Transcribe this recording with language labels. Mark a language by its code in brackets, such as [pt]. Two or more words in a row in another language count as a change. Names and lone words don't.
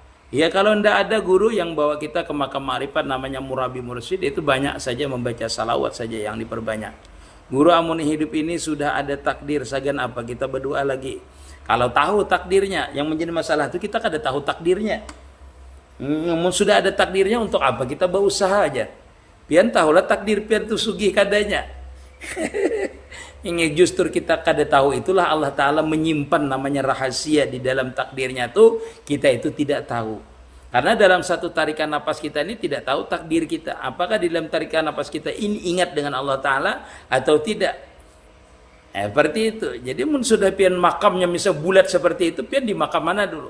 [id] Ya kalau ndak ada guru yang bawa kita ke makam ma'rifat namanya murabi mursyid, itu banyak saja membaca salawat saja yang diperbanyak. [bjn] Guru amun hidup ini sudah ada takdir, sagan apa kita berdoa lagi. Kalau tahu takdirnya, yang menjadi masalah itu kita kada tahu takdirnya. [id] Sudah ada takdirnya untuk apa kita berusaha aja. [bjn] Pian tahulah takdir pian tu sugih kadanya. Ini justru kita kada tahu, itulah Allah Ta'ala menyimpan namanya rahasia di dalam takdirnya tuh, kita itu tidak tahu. [id] Karena dalam satu tarikan napas kita ini tidak tahu takdir kita. Apakah di dalam tarikan napas kita ini ingat dengan Allah Ta'ala atau tidak. Seperti itu. [bjn] Jadi sudah pian makamnya misal bulat seperti itu, pian di makam mana dulu?